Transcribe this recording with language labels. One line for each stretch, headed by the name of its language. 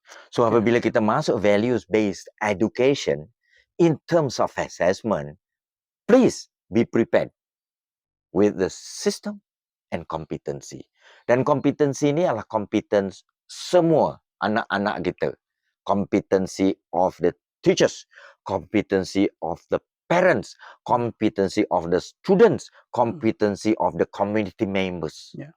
English: So apabila kita masuk values based education in terms of assessment, please be prepared with the system and competency.
Malay: Dan kompetensi ini adalah kompetens semua anak-anak kita.
English: Competency of the teachers, competency of the parents, competency of the students, competency of the community members.